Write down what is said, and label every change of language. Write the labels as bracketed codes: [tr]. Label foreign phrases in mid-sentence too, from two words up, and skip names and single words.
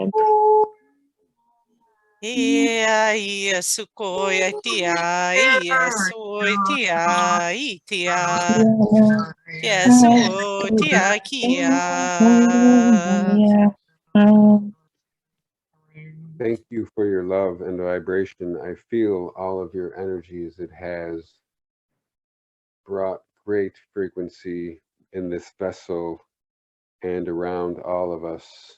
[en] Ia sukoi aitia ia soitia itia. So tia kia. Thank you for your love and vibration. I feel all of your energies. It has brought great frequency in this vessel and around all of us.